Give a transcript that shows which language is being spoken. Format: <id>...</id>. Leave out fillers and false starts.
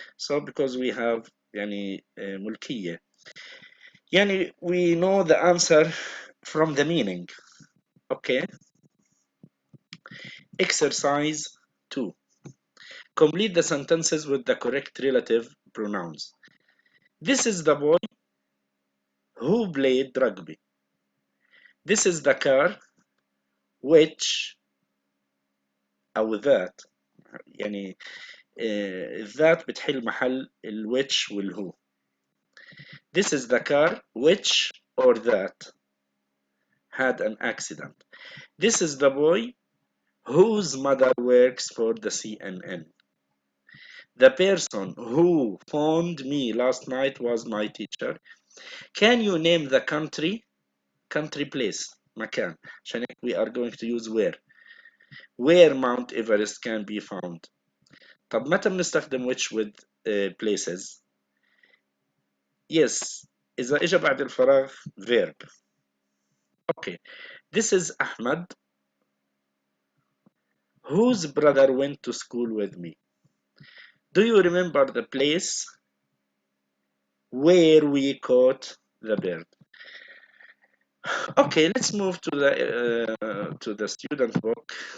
<en>So because we have يعني ملكية, يعني we know the answer from the meaning. Okay. Exercise 2. Complete the sentences with the correct relative pronouns. This is the boy who played rugby. This is the car which</en> <ar>أو ذات يعني الذات بتحل محل الwhich والwho.</ar> <en>This is the car which or that had an accident. This is the boy whose mother works for the CNN. The person who phoned me last night was my teacher. Can you name the country? Country place</en> <ar>مكان عشان هيك</ar> <en>we are going to use where Mount Everest can be found.</en> <ar>طب متى بنستخدم which</ar> <en>with places?</en> <ar>Yes, إذا إجا بعد الفراغ verb.</ar> <en>Okay, this is Ahmad whose brother went to school with me. Do you remember the place where we caught the bird? Okay, let's move to the student book.</en>